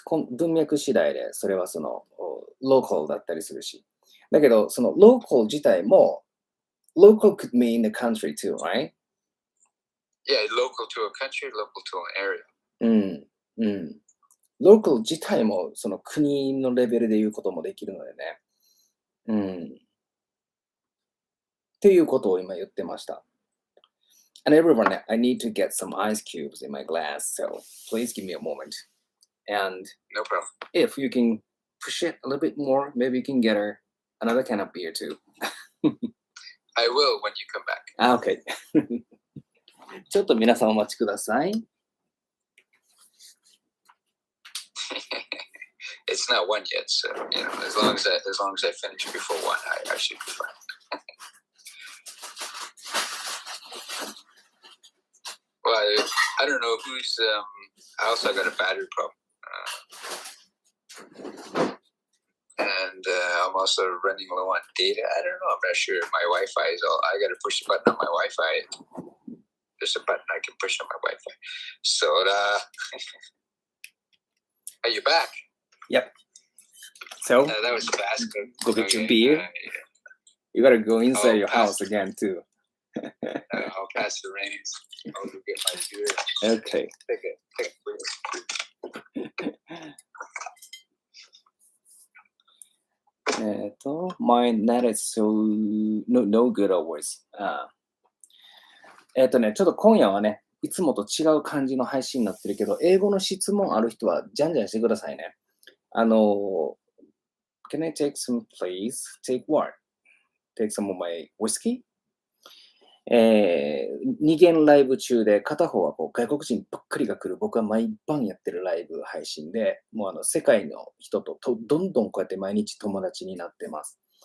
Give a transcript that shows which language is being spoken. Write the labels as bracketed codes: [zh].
[ja] 文脈次第で、それはその、local だったりするし。だけど、その local 自体も、 [en] local could mean a country too, right? Yeah, local to a country, local to an area. [ja] local 自体もその国のレベルで言うこともできるのでね。っていうことを今言ってました。 [en] And everyone, I need to get some ice cubes in my glass, so please give me a moment. And no problem. If you can push it a little bit more, maybe you can get another kind of beer too. I will when you come back. Okay. [ja] ちょっと皆さんお待ちください。 [en] It's not one yet, so as long as I finish before one, I should be fine. Well, I don't know who's. I also got a battery problem, and I'm also running low on data. I don't know. I'm not sure. My Wi-Fi is all. I got to push a button on my Wi-Fi. There's a button I can push on my Wi-Fi. So, are you back? Yep. So that was fast. Go get your beer. You gotta go inside your house again too. I'll pass the reins. I'll go get my beer. Okay. Take it. My net is so no good always. [ja] ちょっと今夜はね、いつもと違う感じの配信になってるけど、英語の質問ある人はじゃんじゃんしてくださいね。 [en] Can I take some, please? Take what? Take some of my whiskey? [ja] 2限ライブ中で、片方はこう外国人ばっかりが来る、僕は毎晩やってるライブ配信で、もう世界の人とどんどんこうやって毎日友達になってます。